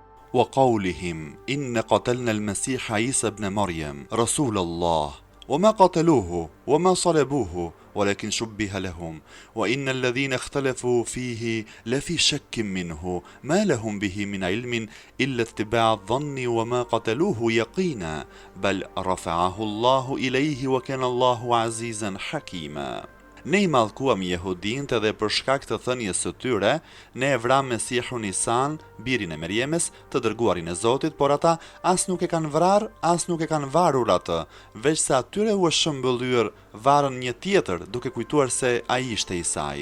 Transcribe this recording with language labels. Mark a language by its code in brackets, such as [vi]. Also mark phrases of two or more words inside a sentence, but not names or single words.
[ar] وقولهم إن قتلنا المسيح عيسى ابن مريم رسول الله وما قتلوه وما صلبوه ولكن شبه لهم وإن الذين اختلفوا فيه لفي شك منه ما لهم به من علم إلا اتباع الظن وما قتلوه يقينا بل رفعه الله إليه وكان الله عزيزا حكيما. [sq] Ne I mallkuam jehudinët edhe për shkak të thënies së tyre, ne e vram Mesihun Isan, birin e Merjemes, të dërguarin e Zotit, por ata as nuk e kanë vrarë, as nuk e kanë varur atë, veç se atyre u është shëmbëllyer varën një tjetër, duke kujtuar se ai ishte Isai.